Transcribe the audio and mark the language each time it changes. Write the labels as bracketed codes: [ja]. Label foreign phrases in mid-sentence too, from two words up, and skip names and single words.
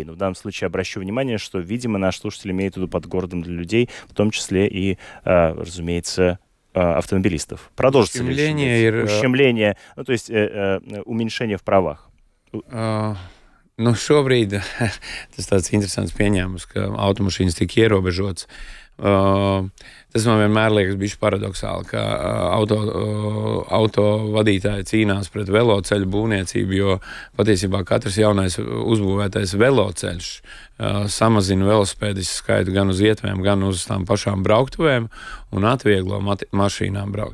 [ru] Но в данном случае обращу внимание, что, видимо, наш слушатель имеет в виду под городом для людей, в том числе и, разумеется, автомобилистов. Продолжится ли ущемление, ну, то есть уменьшение в правах? [lv] Nu, šobrīd tas tāds interesants pieņēmums, ka automašīnas tiek ierobežotas. Tas man vienmēr liekas bišķi paradoxāli, ka auto vadītāji cīnās pret veloceļu būvniecību, jo patiesībā katrs jaunais uzbūvētais veloceļš samazina velosipēdistu skaitu gan uz ietvēm, gan uz tām pašām brauktuvēm un atvieglo mašīnām braukt.